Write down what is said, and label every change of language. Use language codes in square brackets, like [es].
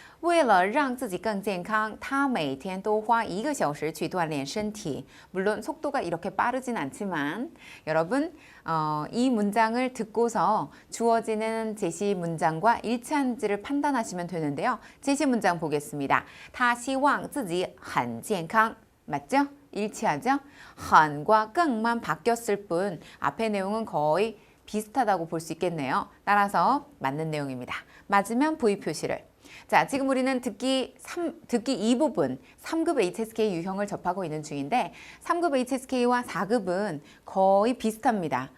[zh] 为了让自己更健康他每天都花1个小时去锻炼身体 [ko] 물론 속도가 이렇게 빠르진 않지만 여러분 이 문장을 듣고서 주어지는 제시 문장과 일치한지를 판단하시면 되는데요. 제시 문장 보겠습니다. [zh] 他希望自己很健康 [ko] 맞죠? 일치하죠? 很과 更만 바뀌었을 뿐 앞의 내용은 거의 비슷하다고 볼 수 있겠네요. 따라서 맞는 내용입니다. 맞으면 V 표시를. 자, 지금 우리는 듣기 2 부분 3급 HSK 유형을 접하고 있는 중인데 3급 HSK와 4급은 거의 비슷합니다.